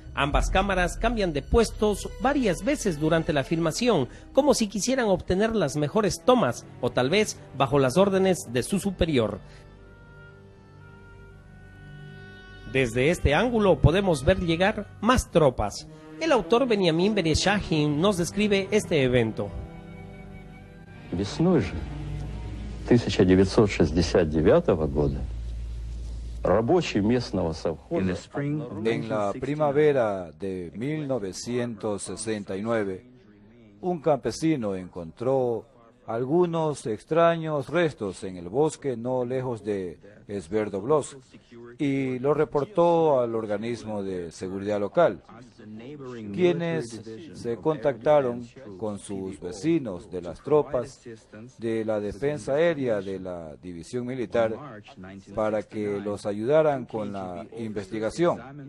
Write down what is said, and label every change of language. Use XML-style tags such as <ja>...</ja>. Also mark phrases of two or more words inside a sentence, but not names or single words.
<es>Ambas cámaras cambian de puestos varias veces durante la filmación, como si quisieran obtener las mejores tomas, o tal vez bajo las órdenes de su superior. Desde este ángulo podemos ver llegar más tropas. El autor Benjamin Bereshahin nos describe este evento.</es> <ru>Весной же 1969 года рабочий местного совхоза.</ru> <es>En la primavera de 1969, un campesino encontró algunos extraños restos en el bosque no lejos de Sverdlovsk y lo reportó al organismo de seguridad local, quienes se contactaron con sus vecinos de las tropas de la defensa aérea de la división militar para que los ayudaran con la investigación.</es>